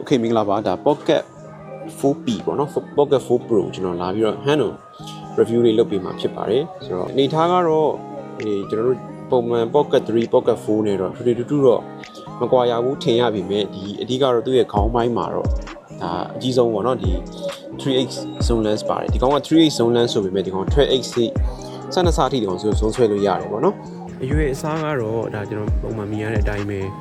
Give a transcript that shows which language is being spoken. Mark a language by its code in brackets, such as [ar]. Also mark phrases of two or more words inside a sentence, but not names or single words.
[my] Okay မင်္ဂလာပါဒါ Pocket 4P ပေါ့နော် Pocket 4 Pro ကျွန်တော်လာပြီးတော့ [en] hand on review [my] လေးလုပ်ပေးမှာဖြစ်ပါတယ်ဆိုတော့အနေထားကတော့ကျွန်တော်တို့ပုံမှန် Pocket 3 Pocket 4 နဲ့တော့တူတူတော့မကွာရဘူးထင်ရပြီမဲ့ဒီအဓိကတော့သူ့ရဲ့ခေါင်းပိုင်းမှာတော့ဒါအကြီးဆုံးပေါ့နော်ဒီ [en] 3x zone lens [my] ပါတယ်ဒီကောင်က [en] 3x zone lens [my] ဆိုပေမဲ့ဒီကောင် 12x စနစအထိဒီကောင်ဆိုဆွဲလို့ရတယ်ပေါ့နော်အရွယ်အစားကတော့ဒါကျွန်တော်ပုံမှန်မြင်ရတဲ့အတိုင်းပဲ